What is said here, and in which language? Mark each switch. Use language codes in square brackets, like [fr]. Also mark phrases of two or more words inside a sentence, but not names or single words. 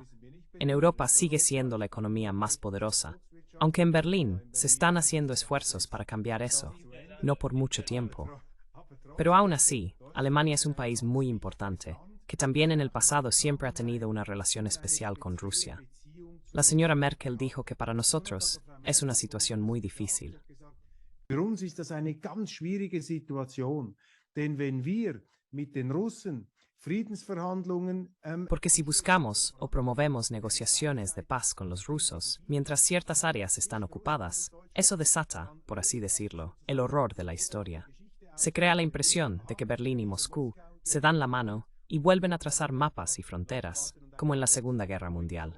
[es] En Europa sigue siendo la economía más poderosa, aunque en Berlín se están haciendo esfuerzos para cambiar eso, no por mucho tiempo. Pero aún así, Alemania es un país muy importante, que también en el pasado siempre ha tenido una relación especial con Rusia. La señora Merkel dijo que para nosotros es una situación muy difícil. [de] Für uns ist das eine ganz schwierige Situation, denn wenn wir mit den Russen Friedensverhandlungen [es] Porque si buscamos o promovemos negociaciones de paz con los rusos, mientras ciertas áreas están ocupadas, eso desata, por así decirlo, el horror de la historia. Se crea la impresión de que Berlín y Moscú se dan la mano y vuelven a trazar mapas y fronteras, como en la Segunda Guerra Mundial.